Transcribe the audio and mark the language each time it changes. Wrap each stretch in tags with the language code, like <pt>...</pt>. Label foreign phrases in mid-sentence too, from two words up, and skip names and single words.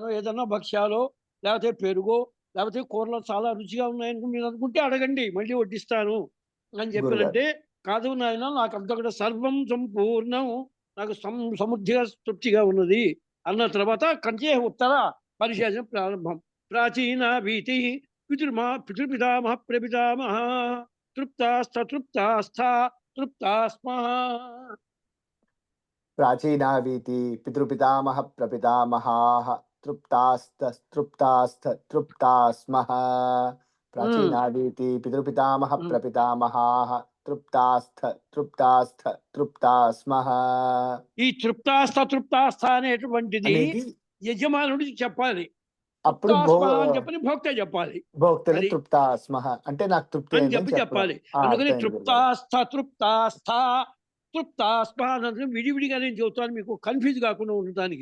<te>ఏదన్నా భక్ష్యాలు లేకపోతే పెరుగో లేకపోతే కూరలు చాలా రుచిగా ఉన్నాయనుకో మీరు అనుకుంటే అడగండి, మళ్ళీ వడ్డిస్తాను అని చెప్పారంటే, కాదు నాయన నాకు అంతా కూడా సర్వం సంపూర్ణం, నాకు సమృద్ధిగా తృప్తిగా ఉన్నది అన్న తర్వాత కంచే ఉత్తర పరిశేషం ప్రారంభం.</te> <sa>ప్రాచీన భీతి పితృపితామహ ప్రపితామహ తృప్తాస్థ తృప్తాస్థ తృప్తాస్మః. प्राचीनावीति पितृपितामह प्रपितामहाः तृप्तास्थ तृप्तास्मः. प्राचीनावीति पितृपितामह प्रपितामहाः तृप्तास्थ तृप्तास्मः.</sa> <te>ఈ తృప్తాస్థ తృప్తాస్థ అనేటువంటిది అనేది యజమానుడికి చెప్పాలి. అప్పుడు తృప్తాస్మః అని చెప్పని భోక్త చెప్పాలి. భోక్తలు అది తృప్తాస్మః అంటే నాకు తృప్తి అని అయిందని చెప్పాలి. చెప్పడం. అందుకని అర్థమైంది గురుగారు. తృప్తాస్థ తృప్తాస్థ తృప్తాస్మః అన్నది విడివిడిగా నేను చెబుతాను, మీకు కన్ఫ్యూజ్ కాకుండా ఉండటానికి.</te>